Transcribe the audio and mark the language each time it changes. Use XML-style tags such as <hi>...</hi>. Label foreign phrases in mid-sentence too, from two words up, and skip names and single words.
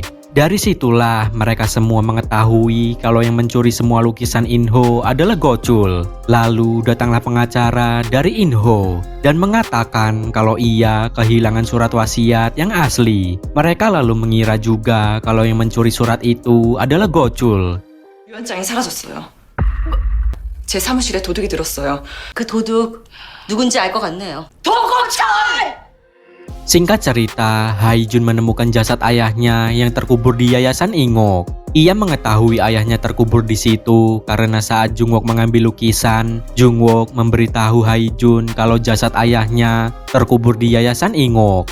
<id>Dari situlah mereka semua mengetahui kalau yang mencuri semua lukisan Inho adalah Gochul. Lalu datanglah pengacara dari Inho dan mengatakan kalau ia kehilangan surat wasiat yang asli. Mereka lalu mengira juga kalau yang mencuri surat itu adalah Gochul.</id> <ko>유언장이 사라졌어요. 제 사무실에 도둑이 들었어요. 그 도둑 누군지 알 것 같네요.</ko> <id>Singkat cerita, Haijun menemukan jasad ayahnya yang terkubur di Yayasan Ingok. Ia mengetahui ayahnya terkubur di situ karena saat Jungwook mengambil lukisan, Jungwook memberitahu Haijun kalau jasad ayahnya terkubur di Yayasan Ingok.</id>